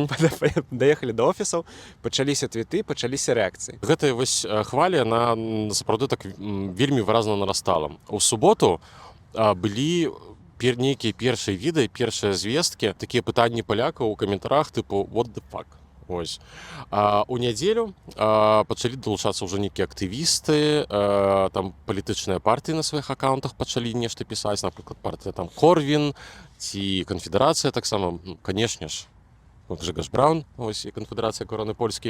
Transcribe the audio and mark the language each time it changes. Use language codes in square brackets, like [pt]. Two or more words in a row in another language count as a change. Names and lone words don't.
[be] Даехалі да офісаў, пачаліся твіты, пачаліся рэакцыі. Гэтая вось хваля, яна сапраўды так вельмі выразна нарастала. У суботу былі нейкія першыя відэа, першыя звесткі, такія пытанні палякаў у каментарах тыпу [en] «What the fuck?». [be] Ось. У нядзелю пачалі далучацца ўжо нейкія актывісты, там палітычныя партыі на сваіх аккаунтах пачалі нешта пісаць, напрыклад, партыя там Корвін ці канфедэрацыя таксама, канешне ж, Гжегаш Браун, ось і канфедэрацыя Короны Польскай.